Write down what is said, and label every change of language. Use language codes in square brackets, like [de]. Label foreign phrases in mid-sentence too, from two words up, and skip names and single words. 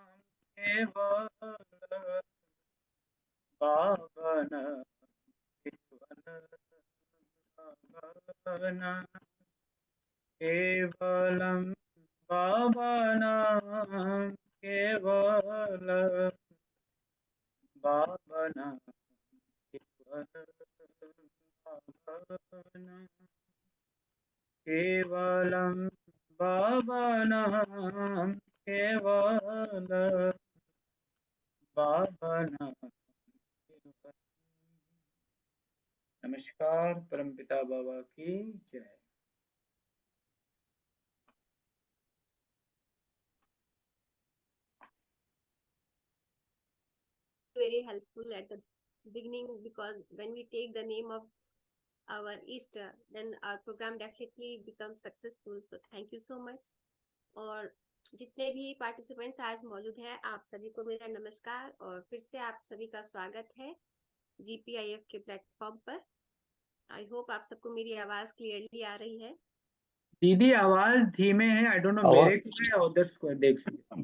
[sa] केवलम बाबा नाम केवलम बाबा नाम केवलम बाबा नाम केवलम बाबा नाम केवलम बाबा नाम केवलम बाबा नाम केवलम बाबा नाम केवलम। [hi] नमस्कार, परमपिता बाबा की जय। [en] Very helpful at the beginning, because when we take the name of our Easter, then our program definitely becomes successful. So thank you so much. [hi] और जितने भी पार्टिसिपेंट्स आज मौजूद हैं, आप सभी को मेरा नमस्कार और फिर से आप सभी का स्वागत है GPIF के प्लेटफॉर्म पर। [en] I hope [hi] आप सबको मेरी आवाज क्लियरली आ रही है। दीदी आवाज धीमे है, [en] I don't know [hi] मेरे को है या उधर को देख लीजिए।